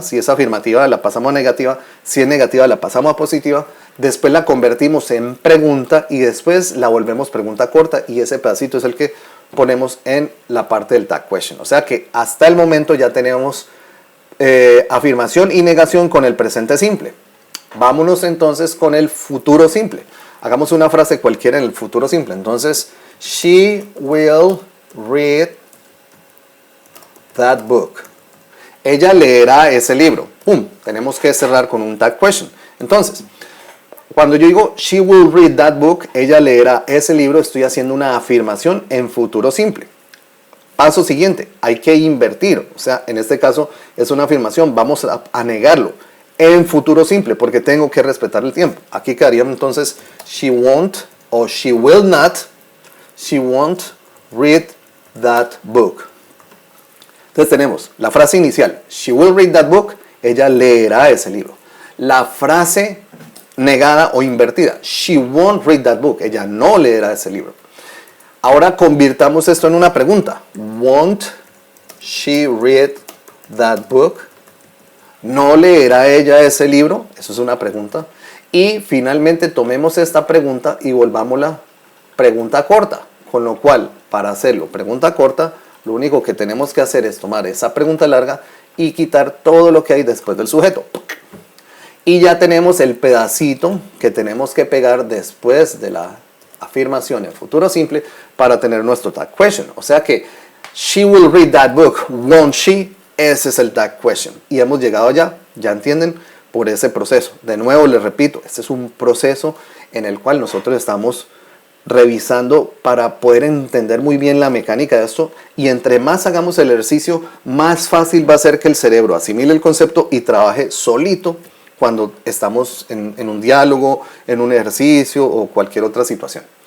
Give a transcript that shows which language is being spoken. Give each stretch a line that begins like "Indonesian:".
Spanish: Si es afirmativa la pasamos a negativa, si es negativa la pasamos a positiva, después la convertimos en pregunta y después la volvemos pregunta corta y ese pedacito es el que ponemos en la parte del tag question. O sea que hasta el momento ya tenemos afirmación y negación con el presente simple. Vámonos entonces con el futuro simple. Hagamos una frase cualquiera en el futuro simple.
English: Entonces, she will read that book.
Spanish: Ella leerá ese libro. Tenemos que cerrar con un tag question. Entonces, cuando yo digo
English: she will read that book,
Spanish: ella leerá ese libro, estoy haciendo una afirmación en futuro simple. Paso siguiente, hay que invertir. O sea, en este caso es una afirmación, vamos a negarlo en futuro simple porque tengo que respetar el tiempo. Aquí quedaría entonces
English: she won't o she will not, she won't read that book.
Spanish: Entonces tenemos la frase inicial,
English: she will read that book,
Spanish: ella leerá ese libro. La frase negada o invertida,
English: she won't read that book,
Spanish: ella no leerá ese libro. Ahora convirtamos esto en una pregunta,
English: won't she read that book?
Spanish: ¿No leerá ella ese libro? Eso es una pregunta. Y finalmente tomemos esta pregunta y volvámosla pregunta corta. Con lo cual, para hacerlo pregunta corta, lo único que tenemos que hacer es tomar esa pregunta larga y quitar todo lo que hay después del sujeto. Y ya tenemos el pedacito que tenemos que pegar después de la afirmación en futuro simple para tener nuestro tag question. O sea que,
English: she will read that book, won't she?
Spanish: Ese es el tag question. Y hemos llegado ya entienden, por ese proceso. De nuevo les repito, este es un proceso en el cual nosotros estamos revisando para poder entender muy bien la mecánica de esto, y entre más hagamos el ejercicio, más fácil va a ser que el cerebro asimile el concepto y trabaje solito cuando estamos en un diálogo, en un ejercicio o cualquier otra situación.